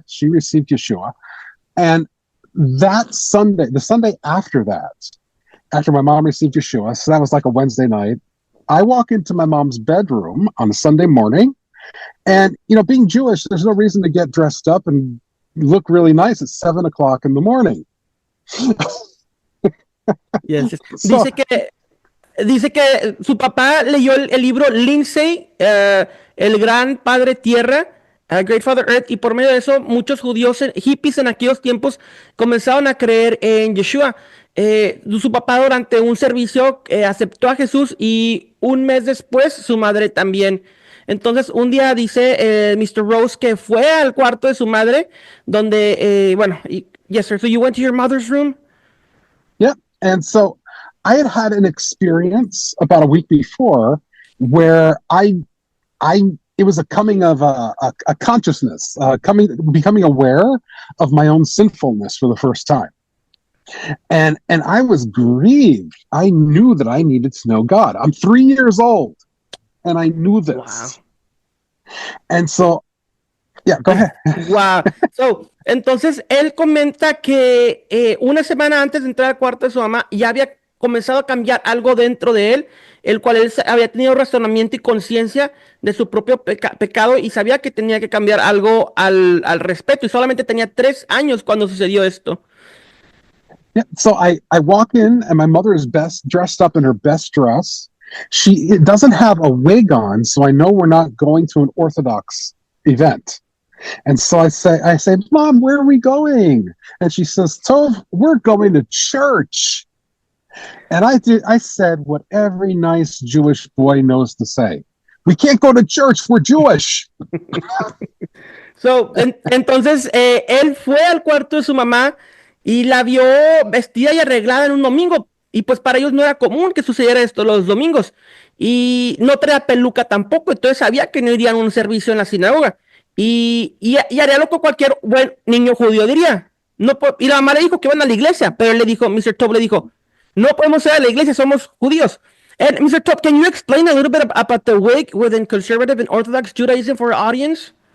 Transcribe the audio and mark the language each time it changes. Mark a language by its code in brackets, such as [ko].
[en] She received Yeshua. And that Sunday, the Sunday after that, after my mom received Yeshua, so that was like a Wednesday night, I walk into my mom's bedroom on a Sunday morning. And, you know, being Jewish, there's no reason to get dressed up and look really nice at 7:00 in the morning. Yes. So, [es] Dice que su papá leyó el libro Lindsay, el gran padre tierra, Great Father Earth, y por medio de eso muchos judíos, hippies en aquellos tiempos comenzaron a creer en Yeshua. Su papá durante un servicio aceptó a Jesús y un mes después su madre también. Entonces un día dice Mr. Rose que fue al cuarto de su madre donde, [en] yes sir, so you went to your mother's room? yeah. And so I had an experience about a week before where it was a coming of a consciousness, becoming aware of my own sinfulness for the first time. And I was grieved. I knew that I needed to know God. I'm 3 years old, and I knew this. Wow. And so, yeah, go ahead. Wow. [es] So, entonces él comenta que una semana antes de entrar al cuarto de su mamá ya había comenzado a cambiar algo dentro de él, el cual él había tenido razonamiento y conciencia de su propio pecado y sabía que tenía que cambiar algo al respecto, y solamente tenía 3 años cuando sucedió esto. [en] Yeah, so I walk in, and my mother is dressed up in her best dress. She doesn't have a wig on, so I know we're not going to an Orthodox event. And so I say, Mom, where are we going? And she says, Tov, we're going to church. And I said what every nice Jewish boy knows to say. We can't go to church, we're Jewish. [es] So, entonces él fue al cuarto de su mamá y la vio vestida y arreglada en un domingo. Y pues para ellos no era común que sucediera esto los domingos. Y no traía peluca tampoco, entonces sabía que no irían a un servicio en la sinagoga. Y haría lo que cualquier buen niño judío diría. No, y la mamá le dijo que van a la iglesia, pero él le dijo, Mr. Top le dijo, no podemos ir a la iglesia, somos judíos. [en] And Mr. Top, can you explain a little bit about the wig within conservative and Orthodox Judaism for our audience?